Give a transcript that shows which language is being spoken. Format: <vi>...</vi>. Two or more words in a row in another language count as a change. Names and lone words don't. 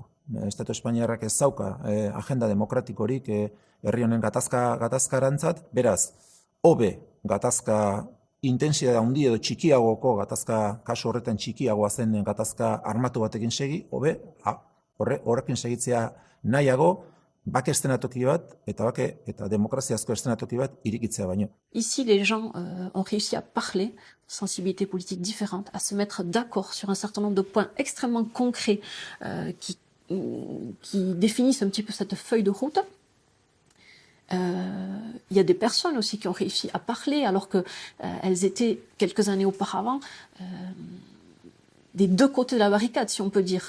<eu>Estatu Espainiarrak ez dauka agenda demokratikorik herri honen gatazkarantzat, beraz, hobe gatazka intensidade handi edo txikiagoko gatazka, kasu horretan txikiagoa zen gatazka armatu batekin segi, hobe, horrekin segitzea nahiago, bake estenatoki bat, eta demokraziazko estenatoki bat irikitzea baino.</eu> <fr>Ici, les gens ont réussi à parler, sensibilités politiques différentes, à se mettre d'accord sur un certain nombre de points extrêmement concrets qui définissent un petit peu cette feuille de route. Il y a des personnes aussi qui ont réussi à parler alors que elles étaient quelques années auparavant des deux côtés de la barricade, si on peut dire.</fr>